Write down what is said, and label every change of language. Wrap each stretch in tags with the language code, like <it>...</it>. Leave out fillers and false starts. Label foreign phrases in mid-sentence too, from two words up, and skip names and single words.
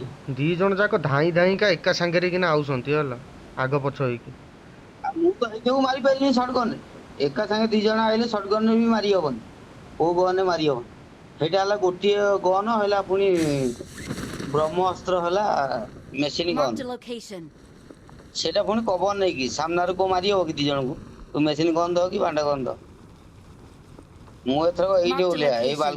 <or>2 ଜଣ ଯାକ ଧାଇଁ ଧାଇଁକା ଏକା ସାଙ୍ଗରେ କିନା ଆଉଛନ୍ତି ହେଲା, ଆଗ ପଛ ହେଇକି। ଆଉ ମୁଁ ତ ହେଇ ଯୋଗୁ ମାରି ପାରିଲିନି ସଟଗନରେ। ଏକା ସାଙ୍ଗେ 2 ଜଣ ଆଇଲେ ସଟଗନରେ ବି ମାରି ହବନି, କୋଉ ଗନରେ ମାରି ହବନି। ସେଇଟା ହେଲା ଗୋଟିଏ ଗନ ହେଲା, ପୁଣି ବ୍ରହ୍ମଅସ୍ତ୍ର ହେଲା ମେସିନ Marked ଗନ୍।</or> <en>a location.</en> <or>ସେଇଟା ପୁଣି କଭର ନେଇକି, ସାମ୍ନାରୁ କୋଉ ମାରି ହବ କି 2 ଜଣଙ୍କୁ? ତୁ</or> <en>machine gun</en> <or>ଧ କି ବାଣ୍ଡ ଗନ୍ ଧ। ମୁଁ ଏଥରକ ଏଇଠି</or> <en>Marked a</en> <or>ଓହ୍ଲେଇବା, ଏଇ location.</or>